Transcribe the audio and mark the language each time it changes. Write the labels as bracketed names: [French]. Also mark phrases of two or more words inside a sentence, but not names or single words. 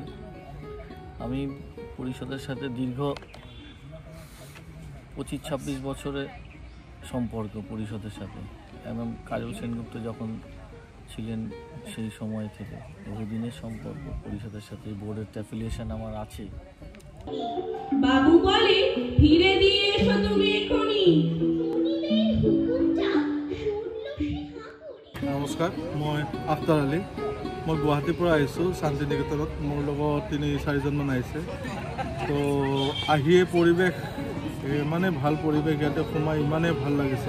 [Bangla] আমি পরিষদের সাথে দীর্ঘ 25-26 বছরের সম্পর্ক পরিষদের সাথে, এবং কাজল সেনগুপ্ত যখন ছিলেন সেই সময় থেকে বহুদিনের সম্পর্ক পরিষদের সাথে। বোর্ডের অ্যাফিলিয়েশন আমার আছে। বাবু বলে ফিরে দিয়ে এসো তুমি এখনি। [Assamese] নমস্কাৰ, মই আফতাৰ আলী। মই গুৱাহাটীৰ পৰা আহিছোঁ শান্তি নিকেতনত। মোৰ লগত 3-4জনমান আহিছে। তো আহিয়ে পৰিৱেশ ইমানে ভাল পৰিৱেশ, ইয়াতে সোমাই ইমানে ভাল লাগিছে।